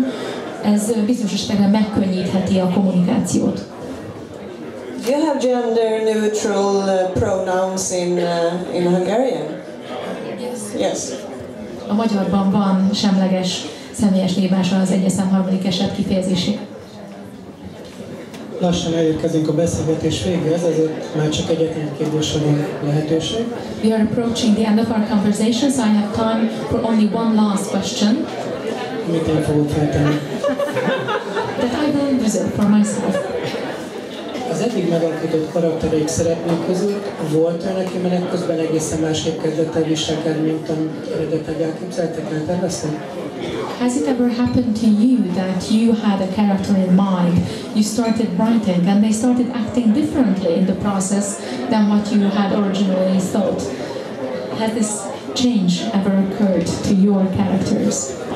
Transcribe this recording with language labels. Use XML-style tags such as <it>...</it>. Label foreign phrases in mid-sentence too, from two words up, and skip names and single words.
<hu>Ez bizonyos esetekben megkönnyítheti a kommunikációt.</hu> <en>Do you have gender-neutral pronouns in Hungarian? Yes.</en> <hu>A magyarban van semleges személyes névmással az egyes szám harmadik eset kifejezésé. Lassan elérkezünk a beszélgetés végéhez, ezért már csak egyetlen kérdésre van lehetőség.</hu> <en>We are approaching the end of our conversation, so I have time for only one last question.</en> <hu>Mit én fogok feltenni?</hu> <en>That I will reserve for myself.</en> <hu>Az eddig megalkotott karaktereik szereplők közül volt olyan, aki menet közben egészen másképp kezdett el viselkedni, mint amit eredetileg elképzeltek, elterveztek?</hu> <en>Has it ever happened to you that you had a character in mind, you started writing, and they started acting differently in the process than what you had originally thought? Has this change ever occurred to your characters?</en>